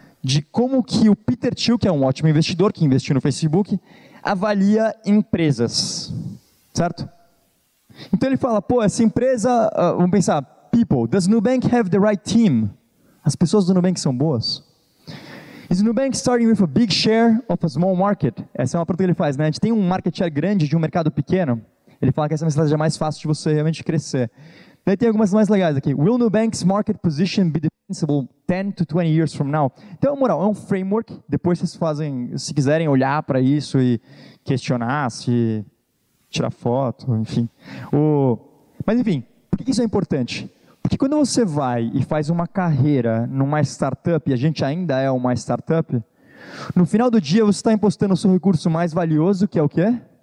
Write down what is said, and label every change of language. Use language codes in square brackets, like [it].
[pt] De como que o Peter Thiel, que é um ótimo investidor, que investiu no Facebook, avalia empresas. Certo? Então ele fala, pô, essa empresa, vamos pensar, [en] people, does Nubank have the right team? [pt] As pessoas do Nubank são boas? [en] Is Nubank starting with a big share of a small market? [pt] Essa é uma pergunta que ele faz, né? A gente tem um market share grande de um mercado pequeno. Ele fala que essa é uma estratégia mais fácil de você realmente crescer. Daí tem algumas mais legais aqui. [en] Will Nubank's market position be defensible 10 to 20 years from now? [pt] Então, moral, é um framework. Depois vocês fazem, se quiserem olhar para isso e questionar, se tirar foto, enfim. Mas, enfim, por que isso é importante? Porque quando você vai e faz uma carreira numa startup, e a gente ainda é uma startup, no final do dia você está impostando o seu recurso mais valioso, que é o quê?